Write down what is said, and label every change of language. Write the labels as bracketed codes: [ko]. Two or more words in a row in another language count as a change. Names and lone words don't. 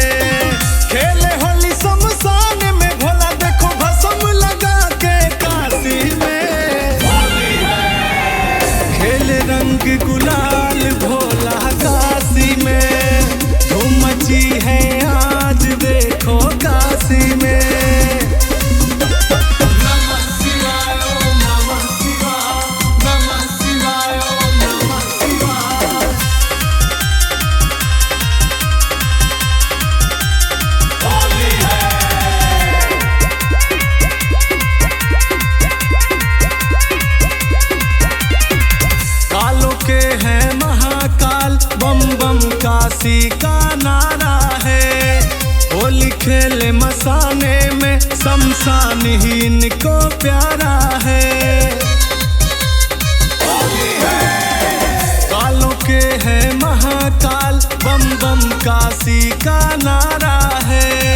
[hi] खेले होली शमशान में भोला, देखो भस्म लगा के काशी में। खेले रंग गुलाल भोला काशी में, धूम मची है आज देखो काशी में। [sa] नमः शिवाय ओम नमः शिवाय, नमः शिवाय ओम नमः शिवाय। [hi] कालों के हैं महाकाल, बम बम काशी का नारा है। होली खेले मसाने में, शमशान ही इनको प्यारा है। कालों के हैं महाकाल, बम बम काशी का नारा है।